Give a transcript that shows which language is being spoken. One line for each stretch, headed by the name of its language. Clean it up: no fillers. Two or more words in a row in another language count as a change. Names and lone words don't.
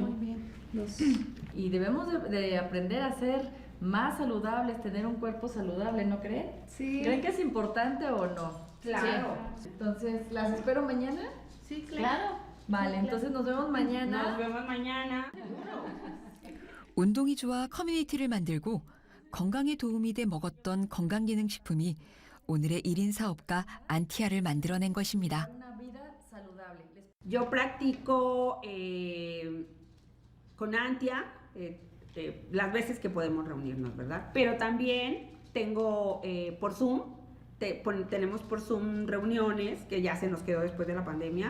Spanish: muy bien. Y debemos de aprender a ser más saludables, tener un cuerpo saludable, ¿no creen? Sí. ¿Creen que es importante o no? Claro. Sí. Entonces, ¿las espero mañana? Sí, Claro. Vale, entonces nos vemos mañana. Nos vemos mañana.
Korean: 운동이 좋아 커뮤니티를 만들고 건강에 도움이 돼 먹었던 건강기능식품이 오늘의 1인 사업가 안티아를 만들어낸 것입니다.
Spanish: Una vida saludable. Yo practico con Antia las veces que podemos reunirnos, ¿verdad? Pero también tengo por Zoom. Tenemos por Zoom reuniones que ya se nos quedó después de la pandemia.